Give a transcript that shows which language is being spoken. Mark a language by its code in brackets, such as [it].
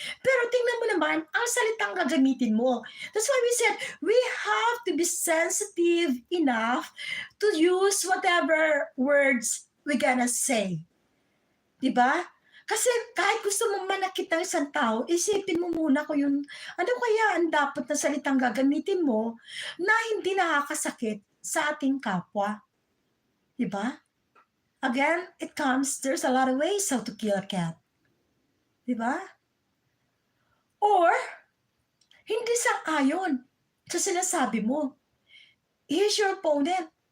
[tl] Pero tingnan mo naman, ang salitang gagamitin mo. [en] That's why we said, we have to be sensitive enough to use whatever words we're gonna say. [tl] Diba? Kasi kahit gusto mong manakit ng isang tao, isipin mo muna kung yung, ano kaya ang dapat na salitang gagamitin mo na hindi nakakasakit sa ating kapwa. Diba? [en] Again, there's a lot of ways how to kill a cat. [tl] Diba? Or, hindi sang-ayon sa sinasabi mo. [en] Here's your opponent.